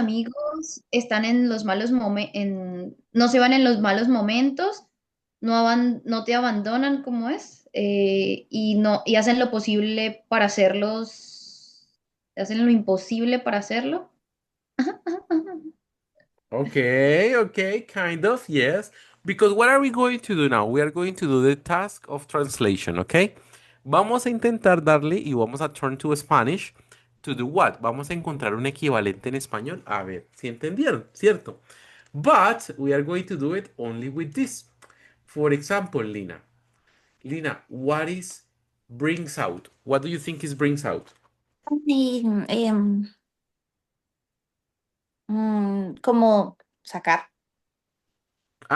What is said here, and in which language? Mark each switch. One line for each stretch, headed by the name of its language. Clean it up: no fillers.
Spanish: amigos están en los malos momentos, no se van en los malos momentos, no te abandonan como es, y hacen lo posible para hacen lo imposible para hacerlo.
English: Okay, kind of, yes. Because what are we going to do now? We are going to do the task of translation, okay?
Spanish: Vamos a intentar darle y vamos a
English: turn to Spanish. To do what?
Spanish: Vamos a encontrar un equivalente en español. A ver si entendieron, ¿cierto?
English: But we are going to do it only with this. For example, Lina. Lina, what is brings out? What do you think is brings out?
Spanish: Em, como sacar lo